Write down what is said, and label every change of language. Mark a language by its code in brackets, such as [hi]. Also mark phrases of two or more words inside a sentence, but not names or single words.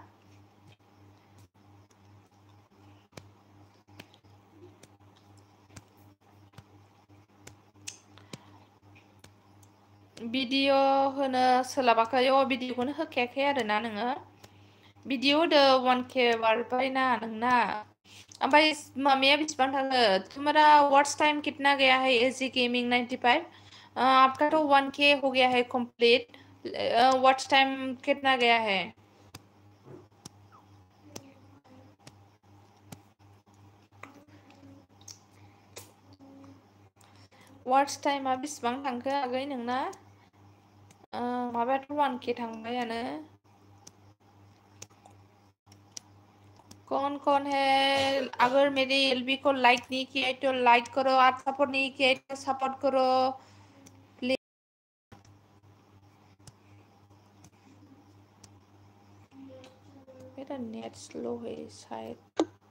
[brx] भिडिअ होनो सोलाबाखै। भिडिअखौनो होखायाखै आरोना नोङो। भिडिअ होदो 1K बारबायना नोंना। ओमफ्राय मामाया बेसेबां थाङो? [hi] तुम्हारा वॉच टाइम कितना गया है? एजी गेमिंग 95। आपका तो 1K हो गया है कंप्लीट। वॉच टाइम कितना गया है? [brx] वॉच टाइमा बेसेबां थांखो आगै नोंना? माबायाथ' 1K थांबायानो। [hi] कौन है? अगर मेरी LB को लाइक नहीं किया है तो लाइक करो, आप सपोर्ट नहीं किया है तो सपोर्ट करो प्लीज। मेरा नेट स्लो है शायद।